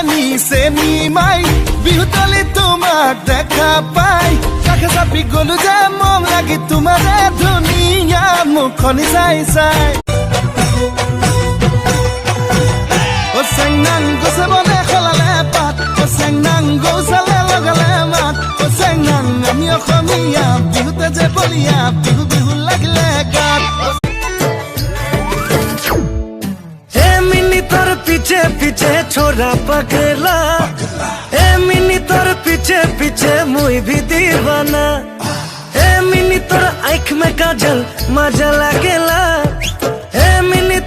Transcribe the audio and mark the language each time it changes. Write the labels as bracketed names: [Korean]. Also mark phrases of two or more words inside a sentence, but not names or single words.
[Assamese] নিছে নিমাই বিহুতলি তোমাক দেখা পাই কাষে চাপি গলো যে মন লাগি তোমাৰে ধুনীয়া মুখনি চাই চাই ও চেংনাং গছে বনে খলালে পাত ও চেংনাং গৌচালে লগালে মাত ও চেংনাং আমি অসমীয়া বিহুতে যে বলিয়া বিহু বিহু লাগিলে গাত [Hindi] पीछे पीछे छोरा पगला ए मिनी तोर पीछे पीछे मुई भी दीवाना ए मिनी तोर आँख में काजल मजा लागेला ए